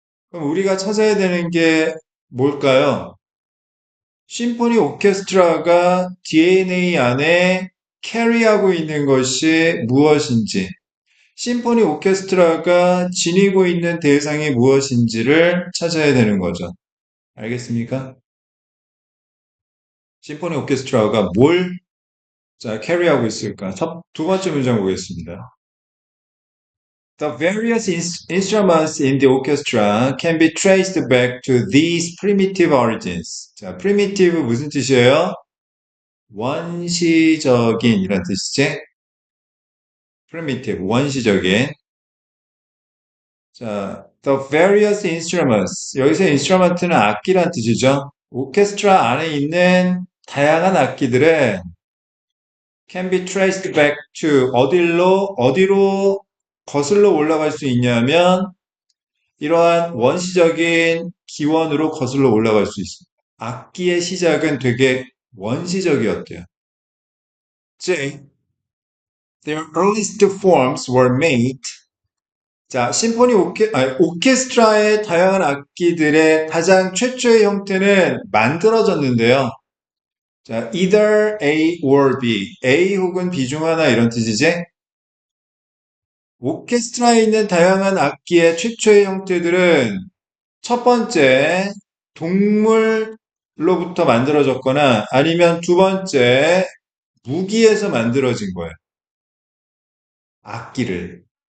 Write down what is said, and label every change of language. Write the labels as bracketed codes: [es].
[ko] 그럼 우리가 찾아야 되는 게 뭘까요? 심포니 오케스트라가 DNA 안에 캐리하고 있는 것이 무엇인지, 심포니 오케스트라가 지니고 있는 대상이 무엇인지를 찾아야 되는 거죠. 알겠습니까? 심포니 오케스트라가 뭘 자, 캐리하고 있을까? 두 번째 문장 보겠습니다. [en] The various instruments in the orchestra can be traced back to these primitive origins. [ko] 자, primitive 무슨 뜻이에요? 원시적인 이란 뜻이지? primitive, 원시적인. [en] 자, the various instruments. [ko] 여기서 instrument는 악기란 뜻이죠. 오케스트라 안에 있는 다양한 악기들의 [en] can be traced back to [ko] 어디로 거슬러 올라갈 수 있냐면 이러한 원시적인 기원으로 거슬러 올라갈 수 있습니다. 악기의 시작은 되게 원시적이었대요. [en] 즉, their earliest forms were made. [ko] 자, 심포니 오케스트라의 다양한 악기들의 가장 최초의 형태는 만들어졌는데요. [en] 자, either A or B. [ko] A 혹은 B 중 하나 이런 뜻이지? 오케스트라에 있는 다양한 악기의 최초의 형태들은 첫 번째, 동물로부터 만들어졌거나 아니면 두 번째, 무기에서 만들어진 거예요. 악기를.